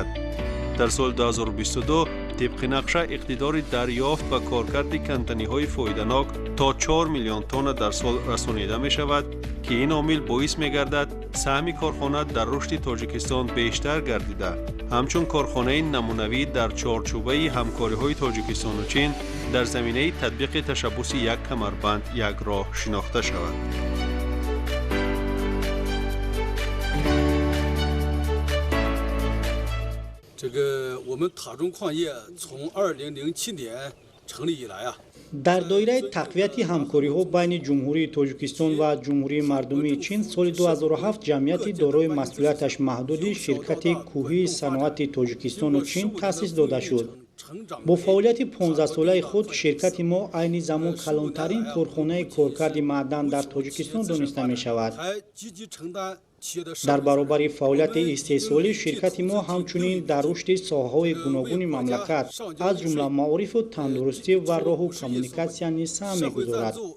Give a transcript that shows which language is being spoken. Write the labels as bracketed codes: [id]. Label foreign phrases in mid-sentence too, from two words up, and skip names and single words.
[tg] дар соли 2022 тибқи нақшаи иқтидор дарёфт ва коркарди канданиҳои фоиданок то 4 миллион тонна дар сол расонида мешавад ки ин омил боис мегардад ҳиссаи корхона дар рушди Тоҷикистон бештар гардида, ҳамчун корхонаи намунавӣ дар чорчӯбаи ҳамкориҳои Тоҷикистон ва Чин дар заминаи татбиқи ташаббуси як камарбанд як роҳ шинохта шавад. [zh] 我们塔中矿业从2007年成立以来啊 [tg] дар доираи тақвияти ҳамкориҳо байни Ҷумҳурии Тоҷикистон ва Ҷумҳурии Мардумии Чин соли 2007 ҷамъияти дорои масъулияташ маҳдуди ширкати кӯҳии саноати Тоҷикистон ва Чин таъсис дода шуд. бо фаъолияти 15 солаи худ ширкати мо айни замон калонтарин корхонаи коркарди маъдан дар тоҷикистон дониста мешавад. дар баробари фаъолияти истеҳсолӣ ширкати мо ҳамчунин дар рушди соҳаҳои гуногуни мамлакат аз ҷумла маорифу тандурустӣ ва роҳу коммуникатсия низ саҳм мегузорад.